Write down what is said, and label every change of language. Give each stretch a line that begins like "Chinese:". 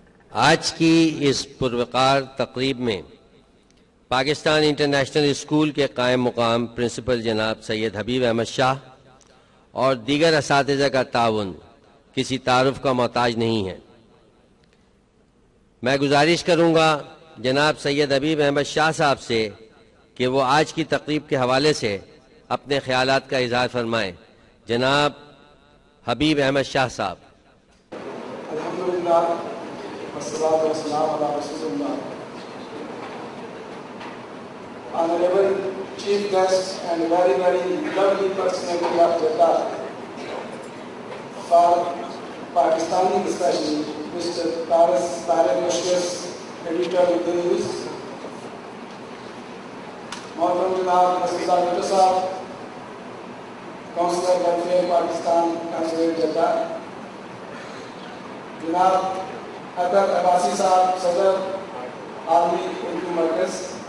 Urdu: آج کی اس پروقار تقریب میں پاکستان انٹرنیشنل اسکول کے قائم مقام پرنسپل جناب سید حبیب احمد شاہ اور دیگر اساتذہ کا تعاون کسی تعارف کا محتاج نہیں ہے۔ میں گزارش کروں گا جناب سید حبیب احمد شاہ صاحب سے کہ وہ آج کی تقریب کے حوالے سے اپنے خیالات کا اظہار فرمائیں۔ جناب حبیب احمد شاہ صاحب۔
Arabic: الحمدللہ والصلاۃ والسلام علی رسول اللہ۔
English: Honorable Chief Guest and very lovely personality of Jeddah, for Pakistani discussion, Mr. Tariq Mushkis, Editor of the News, Mohtaram Janab Nasrullah Bhutto Sahab, Councillor Welfare Pakistan, Consulate Jeddah, Janab Adar Abbasi Sahab, Sadr, Almi Urdu Markaz,